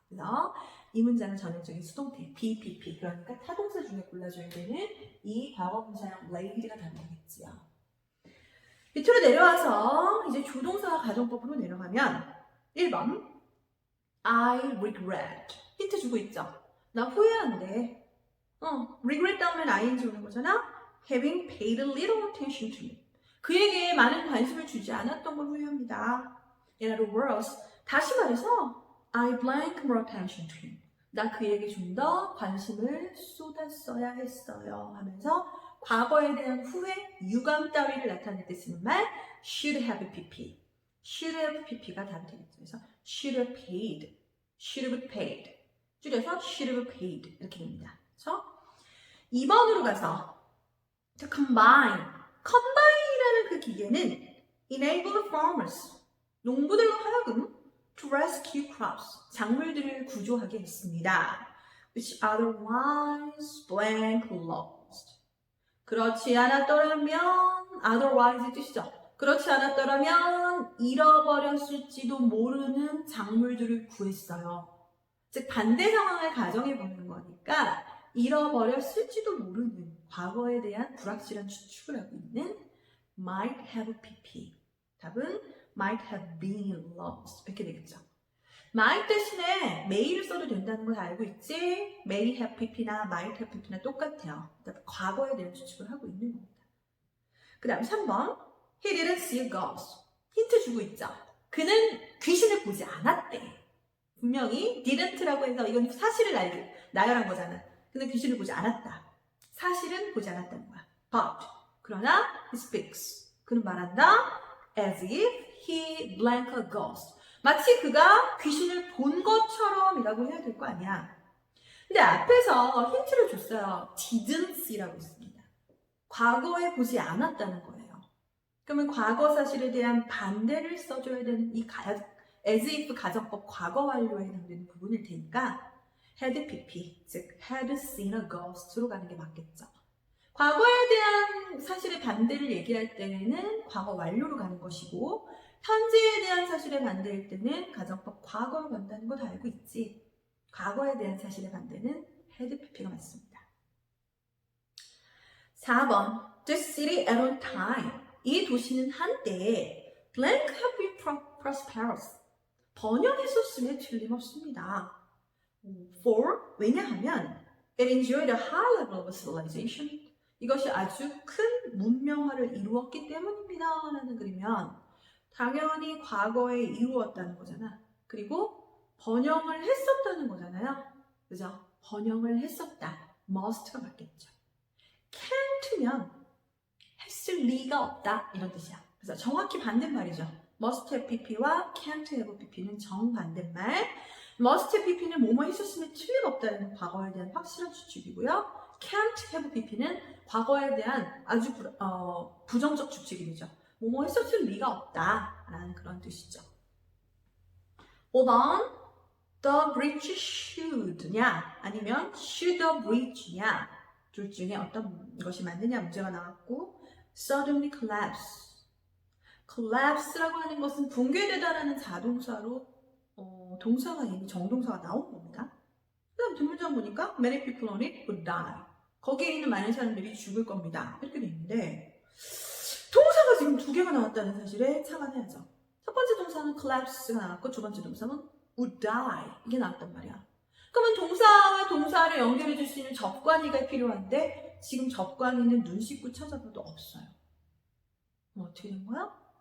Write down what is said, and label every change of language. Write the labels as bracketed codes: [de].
[ko] 그래서 이 문장은 전형적인 수동태 BPP, 그러니까 타동사 중에 골라줘야 되는 이 과거분사형 laid가 답이겠지요. 밑으로 내려와서 이제 조동사와 가정법으로 내려가면 1번 [en] I regret. [ko] 힌트 주고 있죠. 나 후회한대. regret 다음엔 ing 오는 거잖아. [en] Having paid a little attention to me. [ko] 그에게 많은 관심을 주지 않았던 걸 후회합니다. [en] In other words, [ko] 다시 말해서 [en] I blank more attention to him. [ko] 나 그에게 좀 더 관심을 쏟았어야 했어요 하면서 과거에 대한 후회, 유감 따위를 나타낼 때 쓰는 말 should have pp. should have pp가 답이 되겠죠. 그래서 [en] should have paid, should have paid. [ko] 줄여서 [en] should have paid [ko] 이렇게 됩니다. 그렇죠? 2번으로 가서 [en] to combine. [ko] combine이라는 그 기계는 [en] enable farmers. [ko] 농부들로 하여금 [en] to rescue crops. [ko] 작물들을 구조하게 했습니다. [en] which otherwise blank lost. [ko] 그렇지 않았더라면 otherwise의 뜻이죠. 그렇지 않았더라면 잃어버렸을지도 모르는 작물들을 구했어요. 즉 반대 상황을 가정해 보는 거니까 잃어버렸을지도 모르는 과거에 대한 불확실한 추측을 하고 있는 might have pp. 답은 [en] might have been lost. [ko] 이렇게 되겠죠. might 대신에 may를 써도 된다는 걸 알고 있지? may have pp나 might have pp나 똑같아요. 과거에 대한 추측을 하고 있는 겁니다. 그 다음 3번 [en] He didn't see a ghost. [ko] 힌트 주고 있죠. 그는 귀신을 보지 않았대. 분명히 didn't라고 해서 이건 사실을 나열한 거잖아. 그는 귀신을 보지 않았다. 사실은 보지 않았다는 거야. [en] But [ko] 그러나 [en] he speaks. [ko] 그는 말한다. [en] As if he blank a ghost. [ko] 마치 그가 귀신을 본 것처럼이라고 해야 될 거 아니야. 근데 앞에서 힌트를 줬어요. didn't see라고 했습니다. 과거에 보지 않았다는 거예요. 그러면 과거 사실에 대한 반대를 써줘야 되는 이 as if 가정법 과거 완료에 해당되는 부분일 테니까 had pp, 즉 [en] had seen a ghost [ko] 로 가는 게 맞겠죠. 과거에 대한 사실의 반대를 얘기할 때는 과거 완료로 가는 것이고 현재에 대한 사실의 반대일 때는 가정법 과거로 간다는 거 다 알고 있지. 과거에 대한 사실의 반대는 had pp가 맞습니다. [en] 4번 The city at one time. [ko] 이 도시는 한때 [en] blank have been prosperous. [ko] 번영했었음에 틀림없습니다. [en] For, [ko] 왜냐하면 [en] it enjoyed a high level of civilization. [ko] 이것이 아주 큰 문명화를 이루었기 때문입니다. 라는 글이면 당연히 과거에 이루었다는 거잖아. 그리고 번영을 했었다는 거잖아요. 그죠? 번영을 했었다. must가 맞겠죠. can't면 했을 리가 없다. 이런 뜻이야. 그래서 정확히 반대말이죠. must have pp와 can't have pp는 정반대말. must have pp는 뭐뭐 했었으면 틀림없다는 과거에 대한 확실한 추측이고요. can't have pp는 과거에 대한 아주 부정적 추측이 되죠. 뭐뭐 했었을 리가 없다 라는 그런 뜻이죠. 5번 [en] The bridge should [ko] 냐 아니면 [en] should the bridge [ko] 냐 둘 중에 어떤 것이 맞느냐 문제가 나왔고 [en] suddenly collapse. [ko] collapse라고 하는 것은 붕괴되다라는 자동사로 동사가 이미 정동사가 나온 겁니다. 그 다음 뒷문장 보니까 [en] many people on it would die. [ko] 거기에 있는 많은 사람들이 죽을 겁니다. 이렇게 돼 있는데 동사가 지금 두 개가 나왔다는 사실에 참아내야죠. 첫 번째 동사는 collapse가 나왔고 두 번째 동사는 [en] would die [ko] 이게 나왔단 말이야. 그러면 동사와 동사를 연결해 줄 수 있는 접관이가 필요한데 지금 접관이는 눈 씻고 찾아봐도 없어요. 어떻게 된 거야?